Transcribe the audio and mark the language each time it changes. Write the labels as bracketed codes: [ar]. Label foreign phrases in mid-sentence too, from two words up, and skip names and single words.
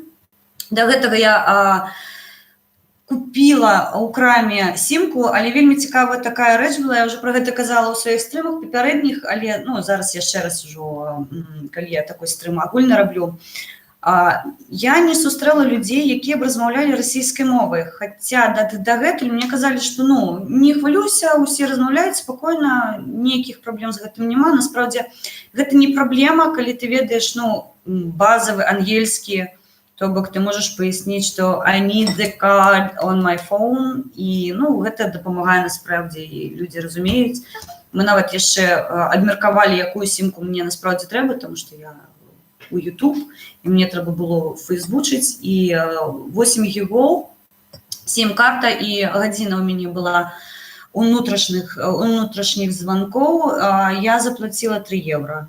[be] Да гэтага я купіла ў краме сімку, але вельмі цікавая такая рэч была, я ўжо пра гэта казала ў сваіх стрымах папярэдніх, але зараз яшчэ раз ужо, калі я такой стрым агульны раблю, я не сустрэла людзей, якія б размаўлялі расійскай мовай, хаця дагэтуль мне казалі, што не хвалюйся, усе размаўляюць спакойна, ніякіх праблем з гэтым няма. Насправдзе, гэта не праблема, калі ты ведаеш базавы ангельскі, то бок ты можаш паясніць, што [en] I need the card on my phone, [be] і гэта дапамагае насправдзе, і людзі разумеюць. Мы нават яшчэ абмеркавалі, якую сімку мне насправдзе трэба, тому што я у YouTube, і мне трэба было фейсбучыць, і 8 гігоў, сім-карта, і гадзіна ў мяне была унутрашніх званкоў, я заплаціла 3 евро.